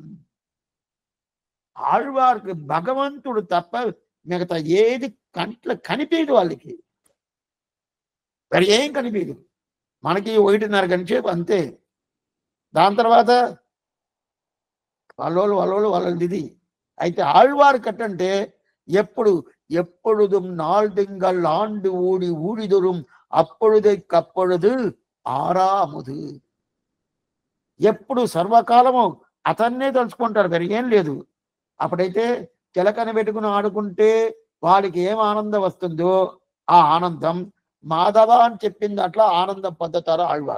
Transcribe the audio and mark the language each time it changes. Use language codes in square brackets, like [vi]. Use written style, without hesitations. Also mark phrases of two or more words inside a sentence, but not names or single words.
[te] ఆళ్వారికి భగవంతుడు తప్ప మిగతా ఏది కంట్లో కనిపించదు, వాళ్ళకి మరి ఏం కనిపించదు. మనకి 1:30 గంట సేపు అంతే. దాని తర్వాత వాళ్ళది ఇది. అయితే ఆళ్వారు కట్టంటే [ta] எப்பொழுதும் நாள்திங்கள் ஆண்டு ஊடி ஊழிதொரும் அப்பொழுதைக்கப்பொழுது ஆராமுது. [te] ఎప్పుడు సర్వకాలము అతన్నే తలుచుకుంటారు, మరి ఏం లేదు. అప్పుడైతే చిలకని పెట్టుకుని ఆడుకుంటే వాళ్ళకి ఏం ఆనందం వస్తుందో ఆ ఆనందం మాధవ అని చెప్పింది అట్లా ఆనందం పొందుతారు ఆళ్వారు.